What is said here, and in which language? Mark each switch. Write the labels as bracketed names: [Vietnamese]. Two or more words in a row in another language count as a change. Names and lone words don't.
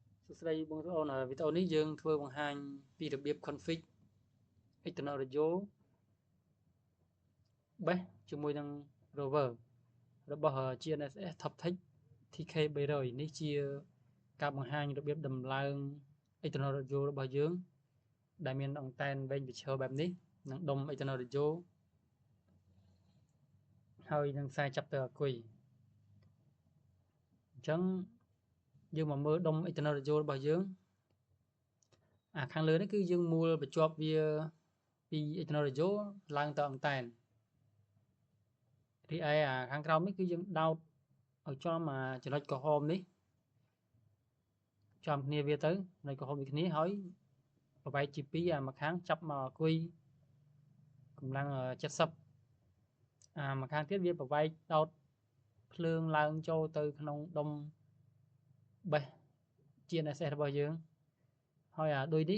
[Khmer] ស្ដីបងប្អូនវីដេអូនេះយើងធ្វើបង្ហាញពីរបៀប [English] config external radio [Khmer] បេសជាមួយនឹង rover របស់ GNSS Toptech TK300 នេះជាការបង្ហាញរបៀបដំឡើង [English] external radio [Khmer] របស់យើងដែលមានអង្តែនវែងប្រឈើបែបនេះនិងដុំ external radio ហើយនឹងខ្សែចាប់ទៅអាគុយអញ្ចឹងយើងមកមើលដុំ [English] external radio [Khmer] របស់យើងខាងលើនេះគឺយើងមូលបញ្ជាប់វាពី [English] external radio [Khmer] ឡើងទៅអង្តែនរីឯខាងក្រោមនេះគឺយើងដោតឲ្យចំចំណុចក្រហមនេះ ចំគ្នាវាទៅចំណុចក្រហមដូចគ្នាហើយប្រវែកជា2មួយខាងចាប់មកអង្គុយកម្លាំង70មួយខាងទៀតវាប្រវែកដោតភ្លើងឡើងចូលទៅក្នុងដុំបេស GNSS របស់យើងហើយដូចនេះ